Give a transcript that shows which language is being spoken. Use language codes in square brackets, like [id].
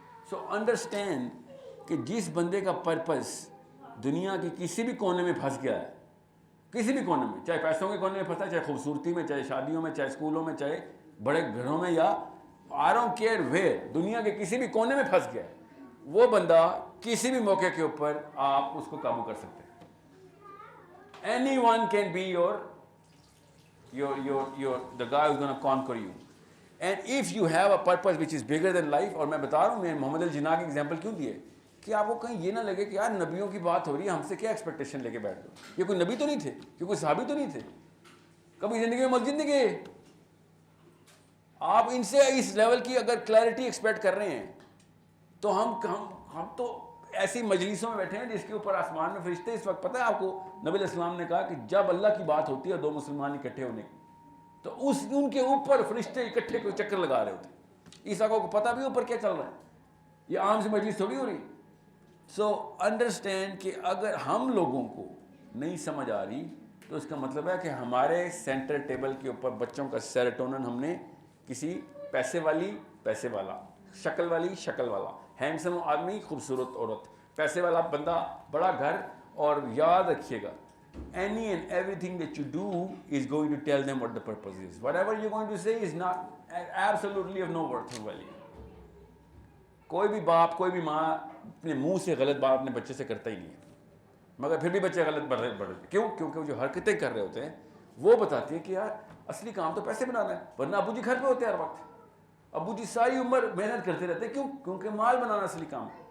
[en] so understand [ur] کہ جس بندے کا پرپس دنیا کے کسی بھی کونے میں پھنس گیا ہے، کسی بھی کونے میں، چاہے پیسوں کے کونے میں پھنسا ہے، چاہے خوبصورتی میں، چاہے شادیوں میں، چاہے اسکولوں میں، چاہے بڑے گھروں میں، یا [en] I don't care where, [ur] دنیا کے کسی بھی کونے میں پھنس گیا ہے، وہ بندہ کسی بھی موقع کے اوپر آپ اس کو قابو کر سکتے ہیں. [en] Anyone can be the guy who's going to conquer you. And if you have a purpose which is bigger than life, [ur] اور میں بتا رہا ہوں، میں محمد الجناح کی ایگزامپل کیوں دیے کہ آپ کو کہیں یہ نہ لگے کہ یار نبیوں کی بات ہو رہی ہے، ہم سے کیا ایکسپیکٹیشن لے کے بیٹھ دو. یہ کوئی نبی تو نہیں تھے، یہ کوئی صحابی تو نہیں تھے، کبھی زندگی میں مسجد نہیں گئے. آپ ان سے اس لیول کی اگر کلیئرٹی ایکسپیکٹ کر رہے ہیں تو ہم تو ایسی مجلسوں میں بیٹھے ہیں جس کے اوپر آسمان میں فرشتے. اس وقت پتہ ہے آپ کو، نبی علیہ السلام نے کہا کہ جب اللہ کی بات ہوتی ہے دو مسلمان اکٹھے ہونے کی، تو ان کے اوپر فرشتے اکٹھے کوئی چکر لگا رہے ہوتے ہیں. عیسیٰ کو پتہ بھی اوپر کیا چل رہا ہے، یہ عام سے مجلس تھوڑی ہو رہی. [en] so understand [ur] کہ اگر ہم لوگوں کو نہیں سمجھ آ رہی تو اس کا مطلب ہے کہ ہمارے سینٹر ٹیبل کے اوپر بچوں کا سیروٹونن ہم نے کسی پیسے والی پیسے والا، شکل والی شکل والا، ہینڈسم آدمی خوبصورت عورت، پیسے والا بندہ بڑا گھر. اور یاد رکھیے گا [en] any and everything that you do is going to tell them what the purpose is. Whatever you're going to say is not absolutely of no worth or value. [ur] کوئی بھی باپ، کوئی بھی ماں اپنے منہ سے غلط بات اپنے بچے سے کرتا ہی نہیں ہے، مگر پھر بھی بچے غلط بڑھ رہے. کیوں؟ کیونکہ وہ جو حرکتیں کر رہے ہوتے ہیں وہ بتاتی ہیں کہ یار اصلی کام تو پیسے بنانا ہے، ورنہ ابو جی گھر پہ ہوتے ہیں ہر وقت. ابو جی ساری عمر محنت کرتے رہتے ہیں. کیوں؟ کیونکہ مال بنانا اصلی کام.